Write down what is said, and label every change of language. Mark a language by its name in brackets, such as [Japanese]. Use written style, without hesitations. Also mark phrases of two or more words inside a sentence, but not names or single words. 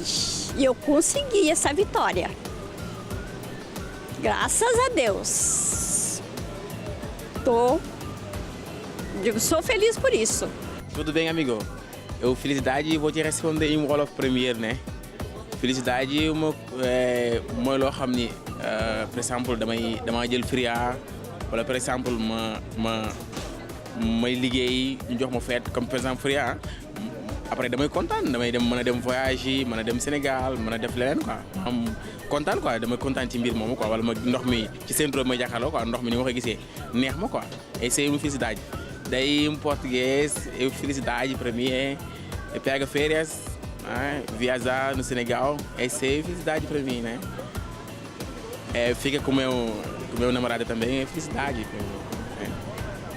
[Portuguese] E eu consegui essa vitória. Graças a Deus. Sou feliz por isso. Tudo bem, amigo? Eu, felicidade, vou te responder em Wolof primeiro, né? Felicidade, [Wolof] mooy loo xam ni [French] par exemple [Wolof] dama jël Fria wala [French] par exemple [Wolof] may liggéey ñu jox ma [French] fête comme par exemple [Wolof] Fria après damay kontaan damay dem mën a dem voyage mën a dem Sénégal mën a def leneen quoi am kontaan quoi damay kontaan ci mbir moomu quoi wala ma ndox mi ci centro may jàkkaarloo quoi ndox mi ni ma ko gisee neex ma quoi [Portuguese] essa é uma felicidade daí em português eu felicidade para mim é pegar férias, viajar no Senegal, essa é felicidade para mim, né? Fica com meu namorado também é felicidade para mim. Né?